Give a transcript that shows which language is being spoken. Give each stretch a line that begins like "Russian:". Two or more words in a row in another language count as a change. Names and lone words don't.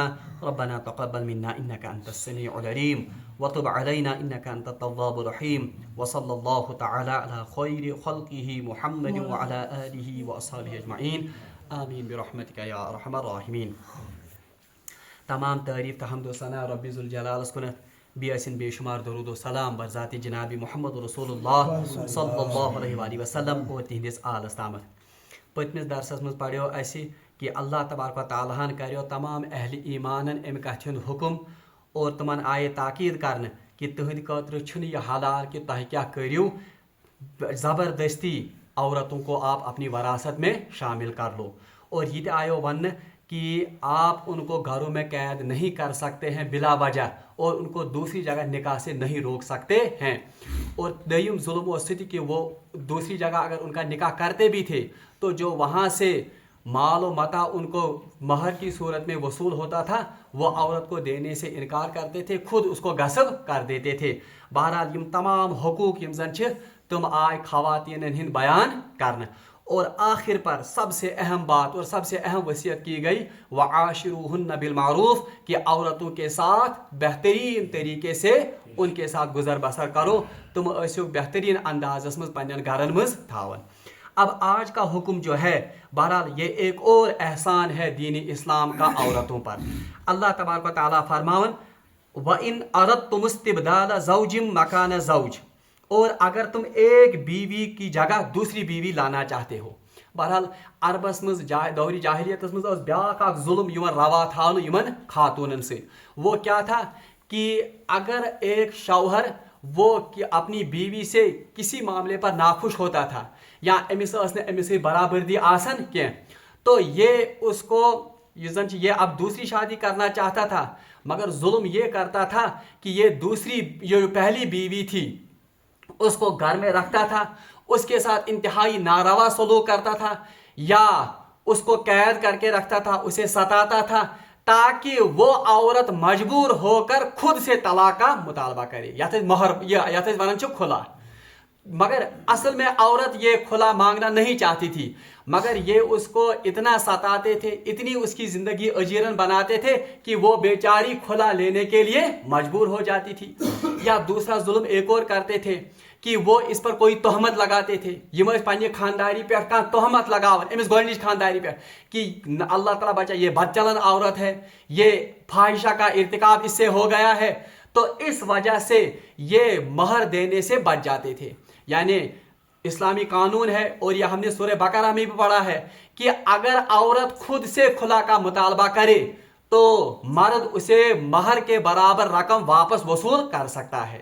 Arabic: ربنا تقبل منا إنك أنت السميع العليم وتب علينا إنك أنت التواب الرحيم. وصلى الله تعالى على خير خلقه محمد وعلى آله وأصحابه أجمعين. آمين برحمتك يا أرحم الراحمين.
Kashmiri: تمام تعریف تحمد و ثنا ربی ذوالجلالس کنت بیاسن بے شمار درود و سلام بر ذات جناب محمد رسول اللہ
Arabic: صلی اللہ علیہ وآلہ وسلم
Kashmiri: اور تہندس آلس تامت. پتمس درسس مز پڑھو اسی کہ
Arabic: اللہ تبارک و تعالیٰ
Kashmiri: ہن کریو تمام اہل ایمانن امہ کتھ ہند حکم اور تمن آئے تاکید کرنے کہ تہند خاطر چھن یہ حلال کہ تہ کیا کریو
Urdu: زبردستی عورتوں کو آپ اپنی وراثت میں شامل کر لو. اور یہ آئیو ون کہ آپ ان کو گھروں میں قید نہیں کر سکتے ہیں بلا وجہ اور ان کو دوسری جگہ نکاح سے نہیں روک سکتے ہیں. اور دویم ظلم و ستم کہ وہ دوسری جگہ اگر ان کا نکاح کرتے بھی تھے تو جو وہاں سے مال و متاع ان کو مہر کی صورت میں وصول ہوتا تھا وہ عورت کو دینے سے انکار کرتے تھے، خود اس کو غصب کر دیتے تھے.
Kashmiri: بہرحال یم تمام حقوق یم زن چھ تم آئے خواتین ہند بیان کرنا.
Urdu: اور آخر پر سب سے اہم بات اور سب سے اہم وصیت کی گئی
Arabic: وعاشروہن بالمعروف
Urdu: کہ عورتوں کے ساتھ بہترین طریقے سے ان کے ساتھ گزر بسر کرو،
Kashmiri: تم ایسو بہترین اندازس مز پنن گھرن مز تھاون.
Urdu: اب آج کا حکم جو ہے بہرحال یہ ایک اور احسان ہے دین اسلام کا عورتوں پر.
Kashmiri: اللہ تبارک و تعالیٰ فرماون
Arabic: وَإِنْ أَرَدْتُمُ اسْتِبْدَالَ زَوْجٍ مَكَانَ زَوْجٍ،
Urdu: اور اگر تم ایک بیوی کی جگہ دوسری بیوی لانا چاہتے ہو.
Kashmiri: بہرحال عربس مز دور جاہلیتس مز بیاکھ اکھ ظلم یمن روا تھاونہٕ یمن خاتونن سے.
Urdu: وہ کیا تھا کہ اگر ایک شوہر وہ اپنی بیوی سے کسی معاملے پر ناخوش ہوتا تھا یا امس سے برابردی آسن کی تو یہ اس کو یہ اب دوسری شادی کرنا چاہتا تھا، مگر ظلم یہ کرتا تھا کہ یہ پہلی بیوی تھی اس کو گھر میں رکھتا تھا، اس کے ساتھ انتہائی ناروا سلوک کرتا تھا یا اس کو قید کر کے رکھتا تھا، اسے ستاتا تھا تاکہ وہ عورت مجبور ہو کر خود سے طلاق کا مطالبہ کرے یا
Kashmiri: ونان چھ کھلا.
Urdu: مگر اصل میں عورت یہ کھلا مانگنا نہیں چاہتی تھی، مگر یہ اس کو اتنا ستاتے تھے، اتنی اس کی زندگی اجیرن بناتے تھے کہ وہ بیچاری کھلا لینے کے لیے مجبور ہو جاتی تھی. یا دوسرا ظلم ایک اور کرتے تھے کہ وہ اس پر کوئی تہمت لگاتے تھے.
Kashmiri: یم پنہ خانداری پہ تہمت لگاون امس گۄڈنِچ خانداری پہ
Urdu: کہ اللہ تعالیٰ بچا یہ بد چلن عورت ہے، یہ فاحشہ کا ارتکاب اس سے ہو گیا ہے، تو اس وجہ سے یہ مہر دینے سے بچ جاتے تھے. یعنی اسلامی قانون ہے اور یہ ہم نے سورہ بقرہ میں بھی پڑھا ہے کہ اگر عورت خود سے کھلا کا مطالبہ کرے تو مرد اسے مہر کے برابر رقم واپس وصول کر سکتا ہے.